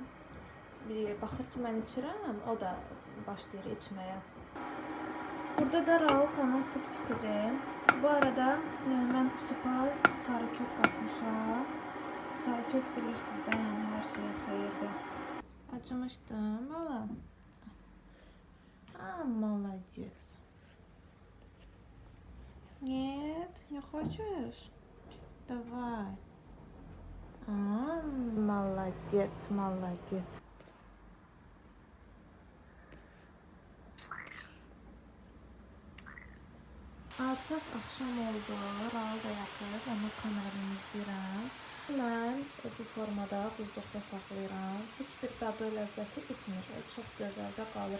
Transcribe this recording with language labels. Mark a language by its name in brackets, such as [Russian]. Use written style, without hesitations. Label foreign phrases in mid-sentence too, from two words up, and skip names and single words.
[Azerbaijani] Baxır ki, mən içirəm, o da başlayır içməyə. Burada da Raulkanın supçikidir. Bu arada mən supa sarı kök qatmışam. Sarı kök bilirsiniz də, yəni hər şeyə xeyirdir. Acımışdım, bala. [Russian] Молодец. Нет, не хочешь? Давай. Молодец, молодец. [Azerbaijani] Artıq axşam oldu, Raul da yatır, onu kameramı izləyirəm. Mən bu formada buzluqda saxlayıram. Heç bir dadı, ləzzəti itmir, çox gözəldə qalır.